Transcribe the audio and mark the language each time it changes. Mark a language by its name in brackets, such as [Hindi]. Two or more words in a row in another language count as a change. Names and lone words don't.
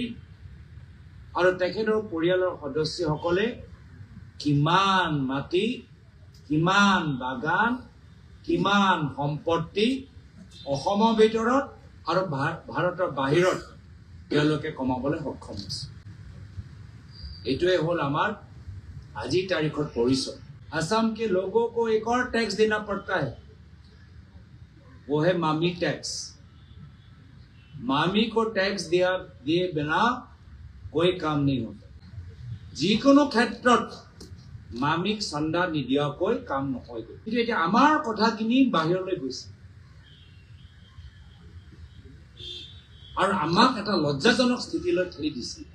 [Assamese] আৰু তেখেতৰ পৰিয়ালৰ সদস্যসকলে কিমান মাটি কিমান বাগান কিমান সম্পত্তি অসমৰ ভিতৰত আৰু ভাৰতৰ বাহিৰত তেওঁলোকে কমাবলৈ সক্ষম হৈছে এইটোৱে হ'ল আমাৰ আজি तारीखत [Hindi] परिचय असम के लोगों को एक और टैक्स देना पड़ता है वो है मामी टैक्स मामी को टैक्स दिए बिना कोई काम नहीं होता [Assamese] যিকোনো ক্ষেত্ৰত মামিক চান্দা নিদিয়াকৈ কাম নহয় কিন্তু এতিয়া আমাৰ কথাখিনি বাহিৰলৈ গৈছে আৰু আমাক এটা লজ্জাজনক স্থিতিলৈ ঠেলি দিছে